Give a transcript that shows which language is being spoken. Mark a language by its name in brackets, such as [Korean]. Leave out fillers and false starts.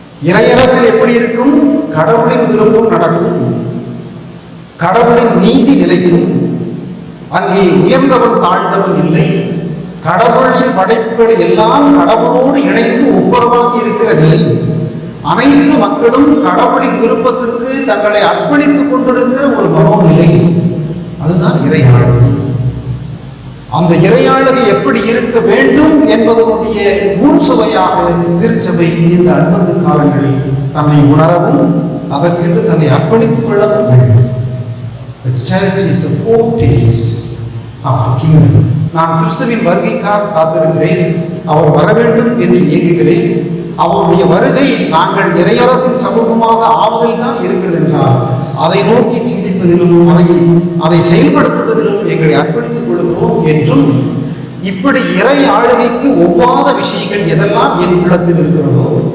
[Tamil] இறையரசில் எப்படி இருக்கும்? கடவுளின் விருப்பம் நடக்கும், கடவுளின் நீதி நிலைக்கும், அங்கே உயர்ந்தவன் தாழ்ந்தவன் இல்லை, கடவுளின் படைப்புகள் எல்லாம் கடவுளோடு இணைந்து ஒப்புரவாக இருக்கிற நிலை, அனைத்து மக்களும் கடவுளின் விருப்பத்திற்கு தங்களை அர்ப்பணித்துக் கொண்டிருக்கிற ஒரு மனோநிலை, அதுதான் இறையாளுகை. அந்த இறையாளுகை எப்படி இருக்க வேண்டும் என்பதனுடைய முன் சுவையாக திருச்சபை இந்த அன்பந்து காலங்களில் தன்னை உணரவும் அதற்கென்று தன்னை அர்ப்பணித்துக் கொள்ளவும் வேண்டும். [English] The church is a foretaste of the kingdom. [Tamil] நான் கிறிஸ்துவின் வருகைக்காக காத்திருக்கிறேன், அவர் வர வேண்டும் என்று இயங்குகிறேன். அவருடைய வருகை நாங்கள் இறையரசின் சமூகமாக ஆவதில் தான் இருக்கிறது என்றால் அதை நோக்கி சிந்திப்பதிலும் அதை செயல்படுத்துவதிலும் எங்களை அர்ப்பணித்துக் கொள்கிறோம் என்றும், இப்படி இறை ஆளுகைக்கு ஒவ்வாத விஷயங்கள் எதெல்லாம் என் உள்ளத்தில் இருக்கிறதோ,